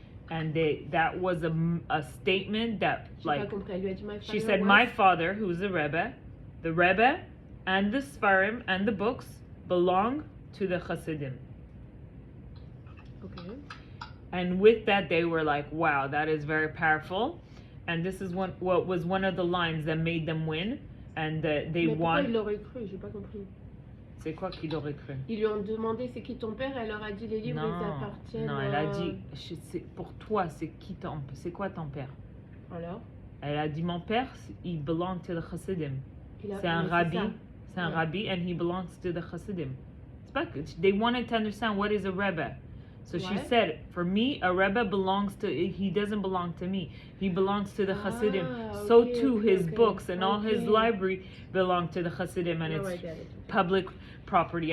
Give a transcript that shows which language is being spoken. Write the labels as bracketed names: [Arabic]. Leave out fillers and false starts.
[English] And that was a statement that, like, she said, my father, who's the Rebbe, and the Sfarim and the books belong to the Hasidim. Okay. And with that, they were like, wow, that is very powerful. And this is what was one of the lines that made them win. And they won. [French] Ils l'auraient cru, j'ai pas compris. C'est quoi qu'il aurait cru? Ils lui ont demandé c'est qui ton père, elle leur a dit les livres ils appartiennent. Non, elle a dit pour toi c'est quoi ton père? Alors? Elle a dit mon père, il [English] belongs to the Hasidim. [French] C'est un rabbi [English] and he belongs to the Hasidim. They wanted to understand what is a Rebbe. So she said, for me, a Rebbe he doesn't belong to me. He belongs to the Hasidim. So too his books and all his library belong to the Hasidim, and it's public property.